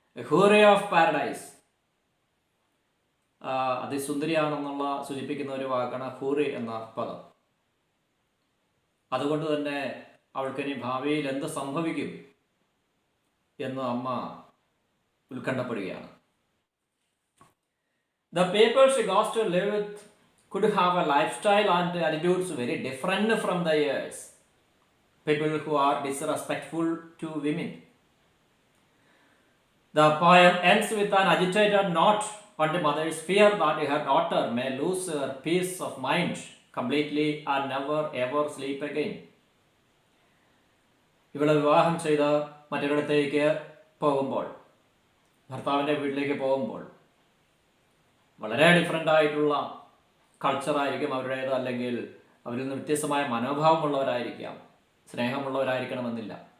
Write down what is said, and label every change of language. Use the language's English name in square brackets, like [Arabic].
[Malayalam] Hoori of paradise, അതിസുന്ദരിയാണെന്നുള്ള സൂചിപ്പിക്കുന്ന ഒരു വാക്കാണ് ഹൂറി എന്ന പദം. അതുകൊണ്ട് തന്നെ അവൾക്കിനി ഭാവിയിൽ എന്ത് സംഭവിക്കും എന്ന് അമ്മ ഉത്കണ്ഠപ്പെടുകയാണ്. [English] The people she goes to live with could have a lifestyle and attitudes very different from theirs. People who are disrespectful to women. The poem ends with an agitated note on the mother's fear that her daughter may lose her peace of mind completely and never ever sleep again. [Malayalam] ഇവളെ വിവാഹം ചെയ്ത് മറ്റൊരിടത്തേക്ക് പോകുമ്പോൾ, ഭർത്താവിൻ്റെ വീട്ടിലേക്ക് പോകുമ്പോൾ, വളരെ different ആയിട്ടുള്ള കൾച്ചറായിരിക്കും അവരുടേത്, അല്ലെങ്കിൽ അവരിൽ നിന്ന് വ്യത്യസ്തമായ മനോഭാവമുള്ളവരായിരിക്കാം, സ്നേഹമുള്ളവരായിരിക്കണമെന്നില്ല.